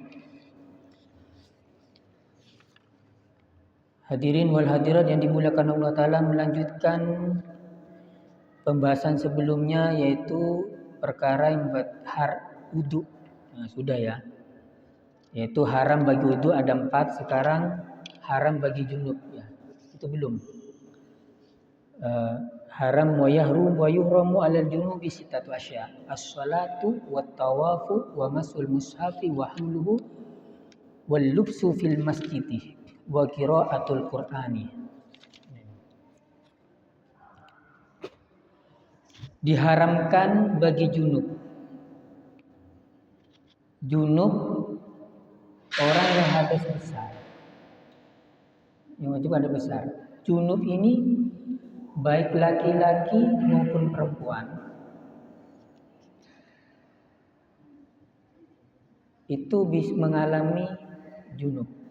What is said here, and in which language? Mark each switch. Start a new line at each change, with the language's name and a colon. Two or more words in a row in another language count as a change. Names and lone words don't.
Indonesian: Hadirin wal hadirat yang dimuliakan Allah Ta'ala, melanjutkan pembahasan sebelumnya, yaitu perkara yang membuat wudu. Nah, sudah ya. Yaitu haram bagi wudu ada 4, sekarang haram bagi junub ya. Itu belum.
Arabic: حرام ويحرم ويحرم على الجنب ستة أشياء. الصلاة والطواف ومس المصحف وحمله واللبث في المسجد وقراءة القرآن.
Indonesian: Diharamkan bagi junub. Junub orang yang hadas besar. Yang wajib hadas besar. Junub ini baik laki-laki maupun perempuan itu bisa mengalami junub.